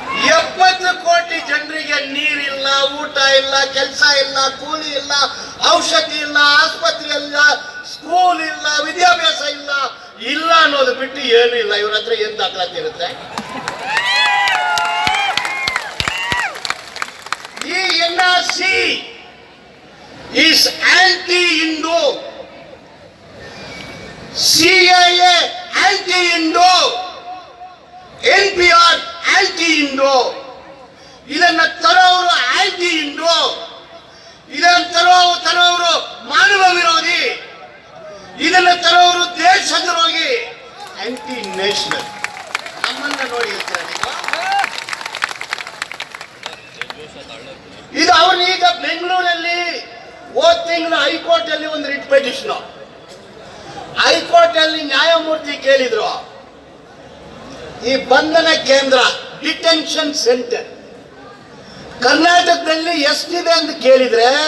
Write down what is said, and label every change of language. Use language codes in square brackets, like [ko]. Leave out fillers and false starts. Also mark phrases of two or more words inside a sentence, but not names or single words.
[kn] 70 ಊಟ ಇಲ್ಲ, ಕೆಲಸ ಇಲ್ಲ, ಕೂಲಿ ಇಲ್ಲ, ಔಷಧಿ ಇಲ್ಲ, ಆಸ್ಪತ್ರೆ ಇಲ್ಲ, ಸ್ಕೂಲ್ ಇಲ್ಲ, ವಿದ್ಯಾಭ್ಯಾಸ ಇಲ್ಲ, ಇಲ್ಲ ಅನ್ನೋದು ಬಿಟ್ಟು ಏನು ಇಲ್ಲ. ಇವ್ರ ಹತ್ರ ಏನ್ ದಾಖಲಾತಿ ಇರುತ್ತೆ? ಈ [en] NRC is anti-Hindu, CAA anti-Hindu, NPR anti-Hindu. [kn] ಇದನ್ನ ತರೋರು anti-Hindu, ಇದನ್ನ ತರೋರು ಮಾನವ ವಿರೋಧಿ, ಇದನ್ನ ತರೋರು ದೇಶ ದ್ರೋಹಿ, [en] anti national. [kn] ನಮ್ಮನ್ನ ನೋಡಿ ಹೇಳ್ತೀರಾ ನೀವು? ಇದು ಅವನೀಗ ಬೆಂಗಳೂರಲ್ಲಿ ಹೋದ ತಿಂಗಳು ಹೈಕೋರ್ಟ್ ಅಲ್ಲಿ ಒಂದು [en] writ petition, [kn] ಹೈಕೋರ್ಟ್ ಅಲ್ಲಿ ನ್ಯಾಯಮೂರ್ತಿ ಕೇಳಿದ್ರು, ಈ ಬಂಧನ ಕೇಂದ್ರ [en] detention center [kn] ಕರ್ನಾಟಕದಲ್ಲಿ ಎಷ್ಟಿದೆ ಅಂತ ಕೇಳಿದ್ರೆ